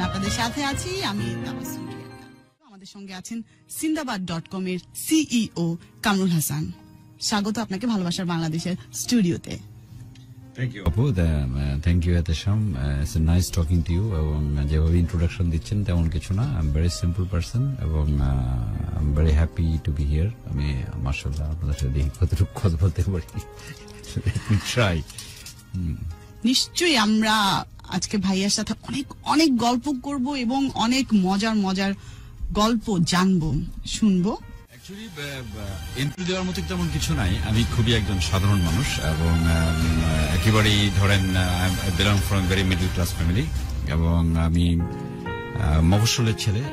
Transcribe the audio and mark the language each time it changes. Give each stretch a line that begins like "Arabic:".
Bangla: আপনাদের সাথে আছি আমি তাবাসসুম। আমাদের সঙ্গে আছেন সিন্দাবাদ.com এর CEO কামরুল হাসান। স্বাগত আপনাকে ভালোবাসার বাংলাদেশের স্টুডিওতে।
English: Thank you, Apu. Thank you, Atasham. It's nice talking to you.
Bangla: এবং যেভাবে ইন্ট্রোডাকশন দিচ্ছেন তেমন কিছু না।
English: I'm very simple person এবং I'm very happy to be here.
Bangla: আমি মাশাআল্লাহ আপনাদের সাথে কতটুকু কথা বলতে পারি।
English: Let me try.
Bangla: নিশ্চয়ই আমরা আজকে ভাইয়ার সাথে অনেক অনেক গল্প করব এবং অনেক মজার মজার গল্প জানবো, শুনবো। অ্যাকচুয়ালি ইন্টারভিউ দেওয়ার মতো তেমন কিছু নাই। আমি খুবই একজন সাধারণ মানুষ এবং একেবারেই ধরেন
English: I belong from very middle class family
Bangla: এবং আমি মফস্বলের ছেলে।